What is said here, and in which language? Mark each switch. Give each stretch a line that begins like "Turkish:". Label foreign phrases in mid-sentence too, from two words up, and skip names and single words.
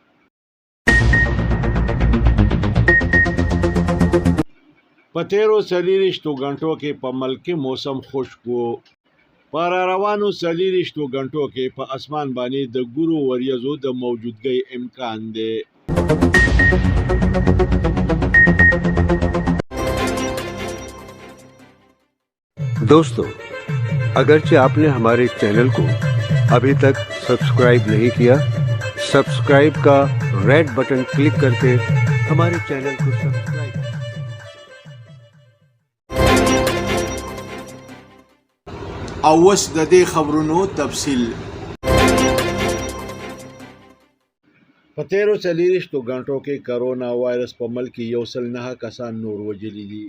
Pashto: په تیرو 24 غنټو کې په ملک کې موسم خشک و. په روانو 24 غنټو کې په اسمان باندې د ګورو وریځو د موجودګۍ امکان دی.
Urdu: دوستو، اگرچہ آپ نے ہمارے چینل کو ابھی تک سبسکرائب نہیں کیا، سبسکرائب کا
English: red button click
Urdu: کر کے ہمارے چینل کو سبسکرائب.
Pashto: اوس د دې خبرونو تفصیل. په تیرو 24 غنټو کې کرونا وایرس په ملک کې 109 کسان نور وژلي دي.